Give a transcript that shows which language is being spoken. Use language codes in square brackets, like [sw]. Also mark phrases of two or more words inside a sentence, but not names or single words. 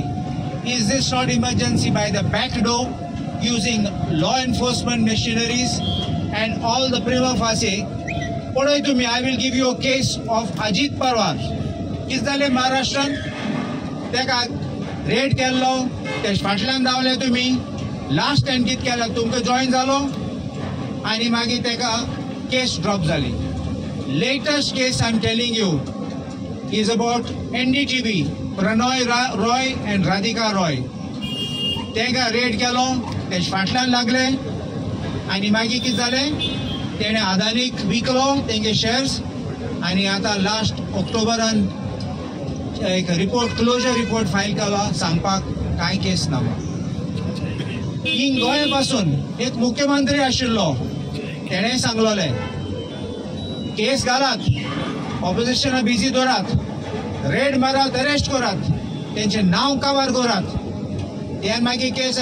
[en] Is this not emergency by the back door using law enforcement machineries and all the prima facie? Podai to me, I will give you a case of Ajit Parwar. Is that a Maharashtrian? [kok] Teka raid kello, te fatlan davle tumi. [en] Last time [kok] kit kela tumka join zalo. Ani magi teka case drop zali. [en] Latest case I'm telling you is about NDTV, Pranoy Roy and Radhika Roy. [kok] Teka raid kello, te fatlan lagle. Ani magi kit zale. Tene Adanik viklo, tenge shares. Ani ata [en] last October and [kok] एक [en] report closure report file [kok] केला सांगपाक काय केस ना हिंग गोंय पासून एक मुख्यमंत्री आशिल्लो तेणे सांगलोले केस घालात [en] opposition busy [kok] दवरात रेड मारात अरेस्ट करात तेंचे नाव कवर करात त्यान मागीर केस